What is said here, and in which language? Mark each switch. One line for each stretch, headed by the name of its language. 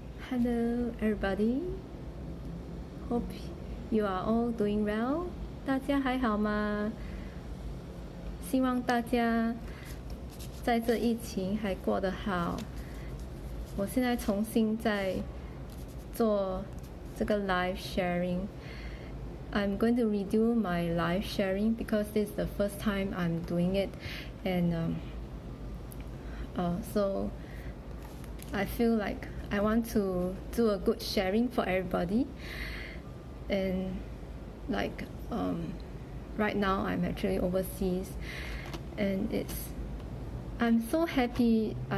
English: Hello everybody, hope you are all doing well.
Chinese: 大家还好吗？希望大家在这疫情还过得好。我现在重新在做这个 live sharing.
English: I'm going to redo my live sharing because this is the first time I'm doing it, and so I feel like I want to do a good sharing for everybody. And like right now I'm actually overseas, and I'm so happy.